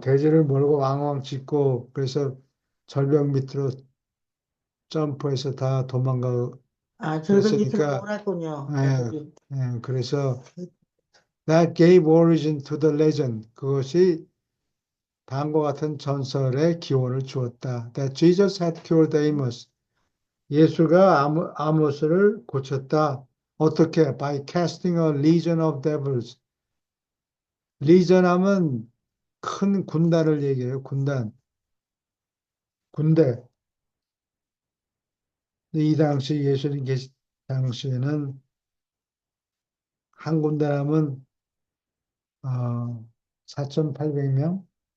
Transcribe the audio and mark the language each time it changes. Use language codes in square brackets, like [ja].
[ko] 돼지를 몰고 왕왕 짖고, 그래서 절벽 밑으로 점프해서 다 도망가고 절벽 밑으로 그랬으니까. 몰았군요. 그래서 [en] that gave origin to the legend, [ko] 그것이 다음과 같은 전설의 기원을 주었다. [en] That Jesus had cured Amos, [ko] 예수가 아모스를 고쳤다. 어떻게? [en] By casting a legion of devils. [ko] 리전 하면 큰 군단을 얘기해요. 군대. 이 당시 예수님 계시 당시에는 한 군대라면 4,800명?